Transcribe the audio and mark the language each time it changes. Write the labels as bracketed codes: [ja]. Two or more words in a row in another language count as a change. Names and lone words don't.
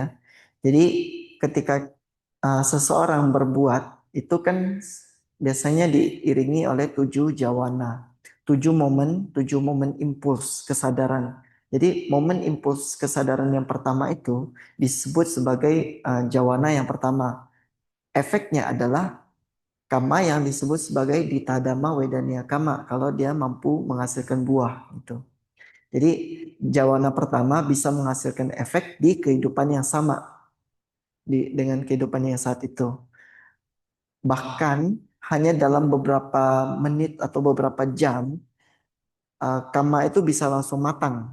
[id] Jadi ketika seseorang berbuat itu kan biasanya diiringi oleh 7 jawana, 7 momen impuls kesadaran. Jadi momen impuls kesadaran yang pertama itu disebut sebagai jawana yang pertama. Efeknya adalah kama yang disebut sebagai [pi] ditadama wedania kama [id] kalau dia mampu menghasilkan buah gitu. Jadi jawana pertama bisa menghasilkan efek di kehidupan yang sama dengan kehidupan yang saat itu. Bahkan hanya dalam beberapa menit atau beberapa jam, kama itu bisa langsung matang.